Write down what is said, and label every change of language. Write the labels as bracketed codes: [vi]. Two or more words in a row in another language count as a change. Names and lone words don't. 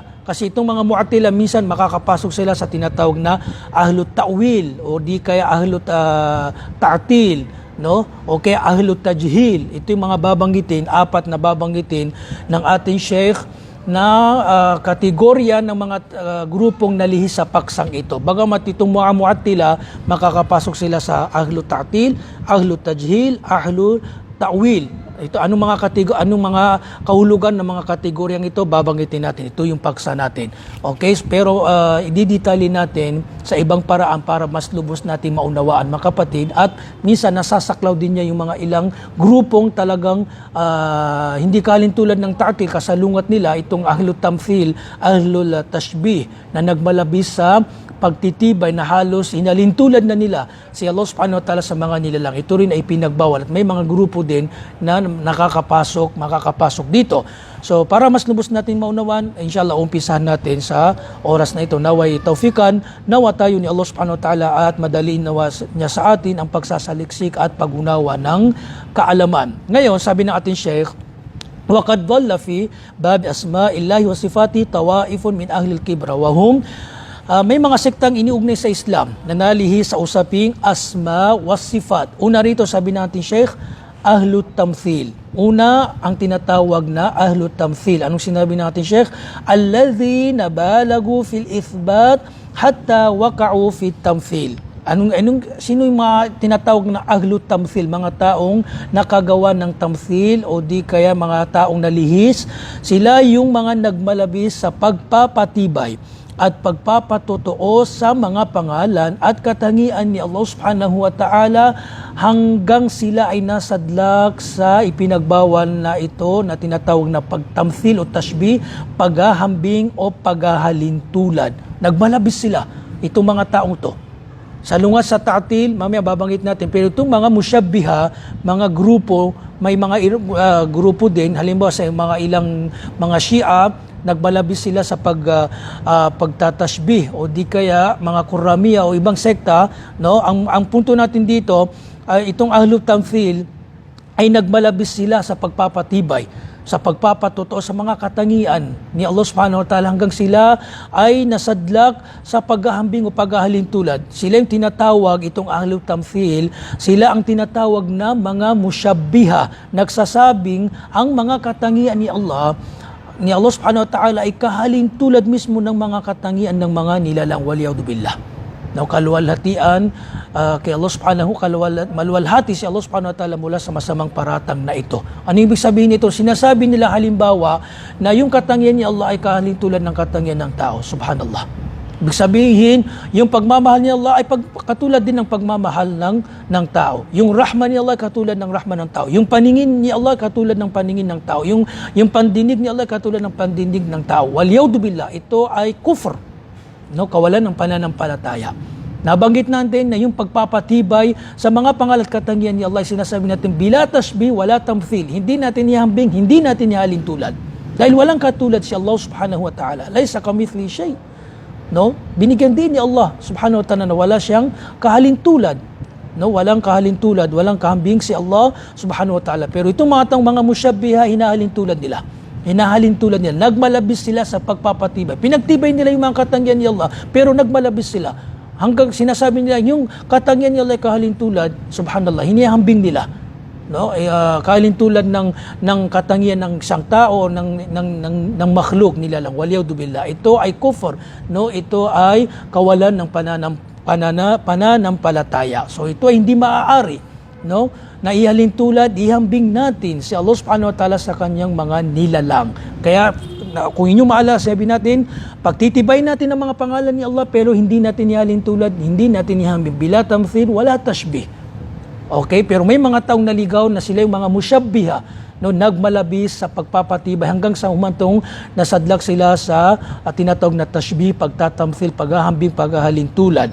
[tl] Kasi itong mga mu'attila, minsan makakapasok sila sa tinatawag na [ar] أهل التأويل [tl] o di kaya [ar] أهل التعطيل, [tl] o kaya [ar] أهل التجهيل. [tl] Ito yung mga apat na babanggitin ng ating Sheikh na kategorya ng mga grupong nalihis sa paksang ito. Bagamat itong mga mu'attila, makakapasok sila sa [ar] أهل التعطيل، أهل التجهيل، أهل التأويل. [tl] Ito, anong mga kahulugan ng mga kategoryang ito, babanggitin natin. Ito yung paksa natin. Okay? Pero i-detalye natin sa ibang paraan para mas lubos natin maunawaan, mga kapatid. At minsan nasasaklaw din niya yung mga ilang grupong talagang hindi kalintulad ng ta'til, kasalungat nila itong [ar] أهل التمثيل، أهل التشبيه, [tl] na nagmalabis sa pagtitibay na halos hinalintulad na nila si Allah [ar] سبحانه وتعالى [tl] sa mga nilalang. Ito rin ay pinagbawal at may mga grupo din na makakapasok dito. So para mas lubos natin maunawan, inshallah umpisahan natin sa oras na ito. Naway tawfikan, nawa tayo ni Allah [ar] سبحانه وتعالى [tl] at madaliin nawa niya sa atin ang pagsasaliksik at pag-unawa ng kaalaman. Ngayon, sabi ng ating Sheikh, [ar] وَقَدْ ضَلَّ فِي بَابِ أَسْمَاءِ اللَّهِ وَصِفَاتِهِ طَوَائِفٌ مِنْ أَهْلِ الْكِبْرَ وَهُمْ [tl] may mga sektang iniugnay sa Islam na nalihi sa usaping [ar] أسماء والصفات. [tl] Una rito sabi natin Sheikh, [ar] أهل التمثيل. [tl] Una ang tinatawag na [ar] أهل التمثيل. [tl] Anong sinabi natin Sheikh? [ar] الذين بالغوا في الإثبات حتى وقعوا في التمثيل. [tl] Sino yung mga tinatawag na [ar] أهل التمثيل? [tl] Mga taong nakagawa ng tamthil o di kaya mga taong nalihis. Sila yung mga nagmalabis sa pagpapatibay at pagpapatotoo sa mga pangalan at katangian ni Allah [ar] سبحانه وتعالى [tl] hanggang sila ay nasadlak sa ipinagbawal na ito na tinatawag na pagtamthil o tashbih, paghahambing o paghahalintulad. Nagmalabis sila, itong mga taong to. Sa lungas sa ta'til, mamaya babanggit natin, pero itong mga musyabbiha, mga grupo, may mga grupo din, halimbawa sa mga ilang mga Shia, nagbalabis sila sa pagtatashbih o di kaya mga Qurramiyya o ibang sekta, no? Ang punto natin dito, itong [ar] أهل التمثيل [tl] ay nagbalabis sila sa pagpapatibay, sa pagpapatotoo sa mga katangian ni Allah [ar] سبحانه وتعالى [tl] hanggang sila ay nasadlak sa paghahambing o paghahalintulad. Sila yung tinatawag, itong [ar] أهل التمثيل, [tl] sila ang tinatawag na mga musyabbiha, nagsasabing ang mga katangian ni Allah [ar] سبحانه وتعالى [tl] ay kahalintulad mismo ng mga katangian ng mga nilalang, [ar] والعياذ بالله. [tl] Now, kaluwalhatian kay Allah subhanahu, maluwalhati si Allah [ar] سبحانه وتعالى [tl] mula sa masamang paratang na ito. Ano ibig sabihin nito? Sinasabi nila halimbawa na yung katangian ni Allah ay kahalintulad ng katangian ng tao. Subhanallah. Ibig sabihin, yung pagmamahal ni Allah ay katulad din ng pagmamahal ng tao. Yung rahman ni Allah ay katulad ng rahman ng tao. Yung paningin ni Allah ay katulad ng paningin ng tao. Yung pandinig ni Allah ay katulad ng pandinig ng tao. [ar] والعياذ بالله, [tl] ito ay kufr. No, kawalan ng pananampalataya. Nabanggit natin na yung pagpapatibay sa mga pangalan at katangian ni Allah, sinasabi natin, [ar] بلا تشبيه، ولا تمثيل. [tl] Hindi natin ihambing, hindi natin ihalintulad. Dahil walang katulad si Allah [ar] سبحانه وتعالى. ليس كمثله شيء'. [tl] No? Binigyan din ni Allah [ar] سبحانه وتعالى [tl] na wala siyang kahalintulad. No? Walang kahalintulad, walang kahambing si Allah [ar] سبحانه وتعالى. [tl] Pero itong mga musyabbiha, hinahalintulad nila. Nagmalabis sila sa pagpapatibay. Pinagtibay nila yung mga katangian ni Allah, pero nagmalabis sila. Hanggang sinasabi nila, yung katangian ni Allah ay kahalintulad, subhanallah, hinihambing nila. No, kahalintulad ng katangian ng isang tao, ng makhluk nila lang, [ar] والعياذ بالله. [tl] Ito ay kufr, no? Ito ay kawalan ng pananampalataya. So ito ay hindi maaari, no? Na ihalintulad, ihambing natin si Allah [ar] سبحانه وتعالى [tl] sa kanyang mga nilalang. Kaya kung inyo maalala, sabi natin, pagtitibay natin ang mga pangalan ni Allah pero hindi natin ihalintulad, hindi natin ihambing, [ar] بلا تمثيل ولا تشبيه. [tl] Okay, pero may mga taong naligaw na sila yung mga musyabbiha, no, nagmalabis sa pagpapatibay hanggang sa humantong nasadlak sila sa tinatawag na tashbih, pagtatamthil, paghahambing, paghahalintulad.